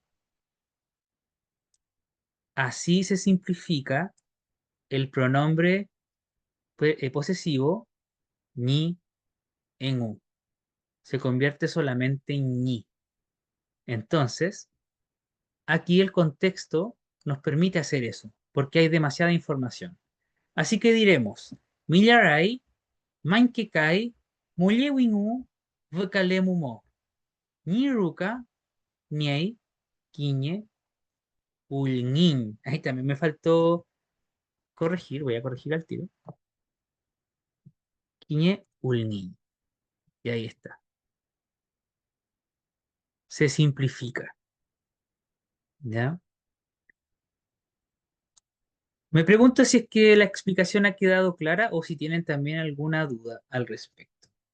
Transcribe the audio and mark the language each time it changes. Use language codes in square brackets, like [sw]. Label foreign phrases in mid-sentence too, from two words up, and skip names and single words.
[es] Así se simplifica el pronombre posesivo ni en u. Se convierte solamente en ñi. Entonces, aquí el contexto nos permite hacer eso, porque hay demasiada información. Así que diremos, [arn] millaray, mankekai, mullewingu, vkalemumo, ni ruka, niei, quiñe, ulnin. [es] Ahí también me faltó corregir, voy a corregir al tiro. [arn] Quiñe, ulnin. [es] Y ahí está. Se simplifica. ¿Ya? Me pregunto si es que la explicación ha quedado clara o si tienen también alguna duda al respecto.